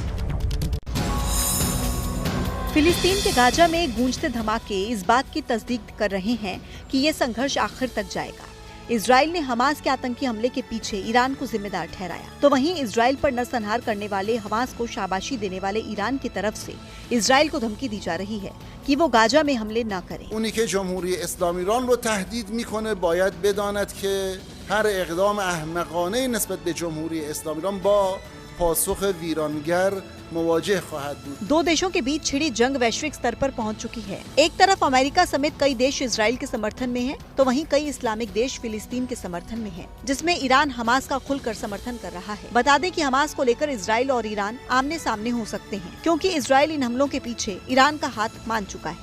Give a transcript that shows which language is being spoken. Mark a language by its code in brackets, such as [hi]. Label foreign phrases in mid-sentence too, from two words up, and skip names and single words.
[hi] फिलिस्तीन के गाजा में गूंजते धमाके इस बात की तस्दीक कर रहे हैं कि ये संघर्ष आखिर तक जाएगा। इजराइल ने हमास के आतंकी हमले के पीछे ईरान को जिम्मेदार ठहराया, तो वहीं इजराइल पर नरसंहार करने वाले हमास को शाबाशी देने वाले ईरान की तरफ से इजराइल को धमकी दी जा रही है कि वो गाजा में हमले न करे। [fa] اونی که جمهوری اسلامی ایران رو تهدید میکنه باید بداند که هر اقدام احمقانه نسبت به جمهوری اسلامی ایران با پاسخ ویرانگر مواجه خواهد بود। [hi] दो देशों के बीच छिड़ी जंग वैश्विक स्तर पर पहुंच चुकी है। एक तरफ अमेरिका समेत कई देश इजराइल के समर्थन में हैं, तो वहीं कई इस्लामिक देश फिलिस्तीन के समर्थन में हैं, जिसमें ईरान हमास का खुलकर समर्थन कर रहा है। बता दें कि हमास को लेकर इजराइल और ईरान आमने सामने हो सकते हैं, क्योंकि इजराइल इन हमलों के पीछे ईरान का हाथ मान चुका है।